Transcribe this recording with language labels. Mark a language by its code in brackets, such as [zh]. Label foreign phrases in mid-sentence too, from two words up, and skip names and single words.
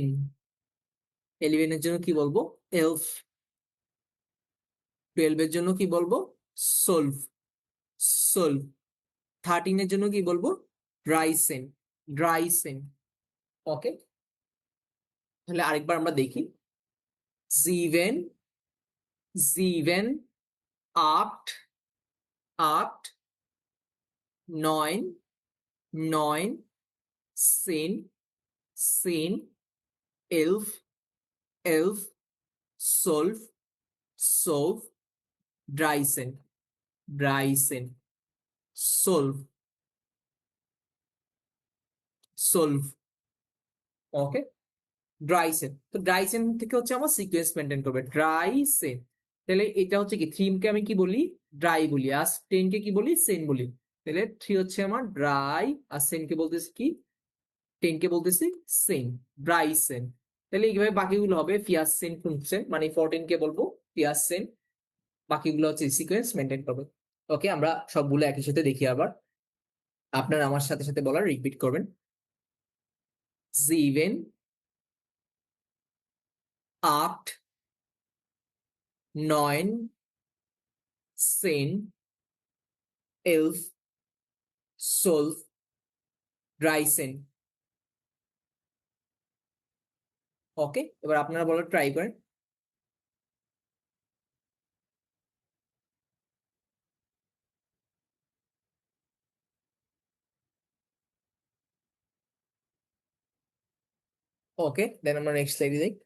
[bn] ইলেভেনের জন্য কি বলবো? এলফ। টুয়েলভের জন্য কি বলবো? [de] zwölf. zwölf. [bn] থার্টিনের জন্য কি বলবো? [de] Dreizehn. Dreizehn. [bn] ওকে। তাহলে আরেকবার আমরা দেখি। [de] sieben, sieben, acht, acht, neun, neun, zehn, zehn, elf, elf, zwölf, zwölf, 13, 13, zwölf, zwölf। [bn] ওকে, ড্রাইসেন। তো ড্রাইসেন থেকে হচ্ছে আমার [en] sequence maintain [bn] করবে, ড্রাইসেন। তাহলে এটা হচ্ছে কি, থ্রিমকে আমি কি বলি, ড্রাই বলি, আর টেনকে কি বলি, সেন বলি। তাহলে থ্রি হচ্ছে আমার ড্রাই, আর সেনকে বলতেছি কি, টেনকে বলতেছি সেন, ড্রাইসেন। তাহলে এইভাবে বাকিগুলো হবে [de] vierzehn, fünfzehn, [bn] মানে 14 কে বলবো ফিয়াসেন, বাকিগুলো হচ্ছে [en] sequence maintain [bn] করবে। ওকে, আমরা সবগুলো একই সাথে দেখি আবার, আপনারা আমার সাথে সাথে বলার রিপিট করবেন। [de] sieben, acht, neun, zehn, elf, zwölf, 13। [bn] ওকে, এবার আপনারা বলার ট্রাই করেন। [en] okay, then [bn] আমরা [en] next slide [bn] যাই।